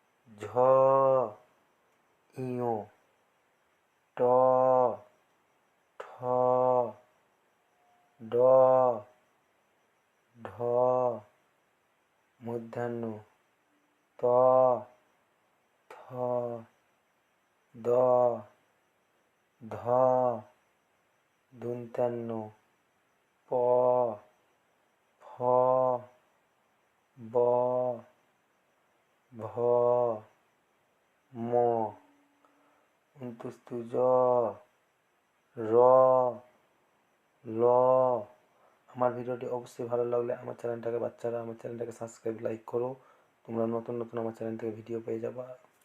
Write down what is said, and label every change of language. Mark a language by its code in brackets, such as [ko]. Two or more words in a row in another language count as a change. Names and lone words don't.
[bn] ঝ ইয় ট ঠ ড ঢ মূর্ধন্য ত থ দ ধ দন্ত্যান্ন প ফ ব ভ ম অন্ত্যস্ত জ র ল। আমার ভিডিওটি অবশ্যই ভালো লাগলে আমার চ্যানেলটাকে সাবস্ক্রাইব লাইক করো। তোমরা নতুন নতুন আমার চ্যানেল থেকে ভিডিও পেয়ে যাবা।